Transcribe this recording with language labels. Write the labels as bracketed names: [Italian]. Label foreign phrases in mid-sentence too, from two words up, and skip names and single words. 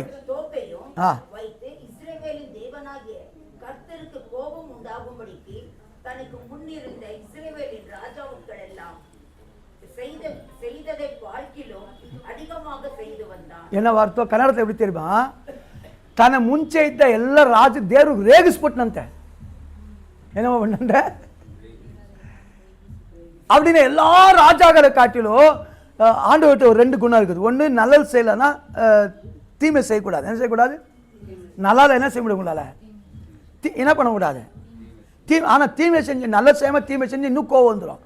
[Tamil] வைத்து இஸ்ரவேலின் தேவனாகிய கர்த்தருக்கு கோபம் உண்டாகும்படிக்கு தனக்கு முன்னிருந்த இஸ்ரவேலின் ராஜாக்கள் எல்லாம் செய்ததை பார்க்கிலும் அதிகமாக செய்து வந்தான். என்ன வார்த்தை கன்னடத்தை எப்படி தெரியுமா, தன [Kannada] ಮುಂಚೆ ಇದ್ದ ಎಲ್ಲ ರಾಜ ದೇವರು ರೇಗಿಸ್ಬಿಟ್ನಂತೆ. [Tamil] ಏನೋ பண்ண அப்படின்னு எல்லா ராஜாக்களை காட்டிலும் ஆண்டவர்கிட்ட ஒரு 2 குணம் இருக்குது. ஒன்று, நல்லது செய்யலைன்னா தீமை செய்யக்கூடாது. என்ன செய்யக்கூடாது, நல்லால என்ன செய்ய முடியும், உங்களால் என்ன பண்ணக்கூடாது, ஆனால் தீமை செஞ்சு நல்லது செய்யாமல் தீமை செஞ்சு இன்னும் கோவம் வந்துடும்.